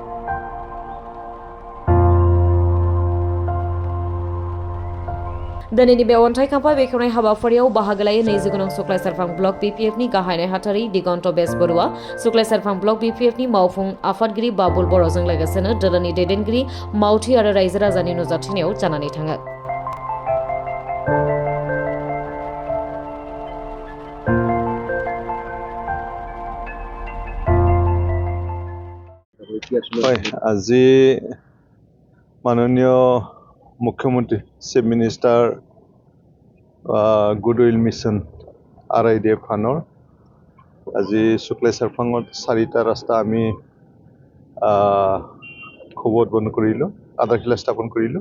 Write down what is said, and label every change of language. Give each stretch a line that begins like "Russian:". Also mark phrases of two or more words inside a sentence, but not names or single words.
Bodo: दिनैनि बे अन्थाइ खाम्फा बेखेवनाय हाबाफारियाव बाहागो लायो 29 गोनां सुक्लाय सेरफां ब्लक BPFनि गाहाय नेहाथारि दिगन्त बेसबरुवा, सुक्लाय सेरफां ब्लक BPFनि मावफुं आफादगिरि बाबुल बर'जों लोगोसेनो दोलोनि दैदेनगिरि मावथि आरो रायजो राजानि नुजाथिनायाव जानानै थाङो।
Assamese: আজি মাননীয় মুখ্যমন্ত্ৰী চিফ মিনিষ্টাৰ গুডউইল মিছন RIDF ফানৰ আজি শুক্লাই চেৰফাঙত 4টা ৰাস্তা আমি খুব উদ্বোধন কৰিলোঁ, আধাৰশিলা স্থাপন কৰিলোঁ।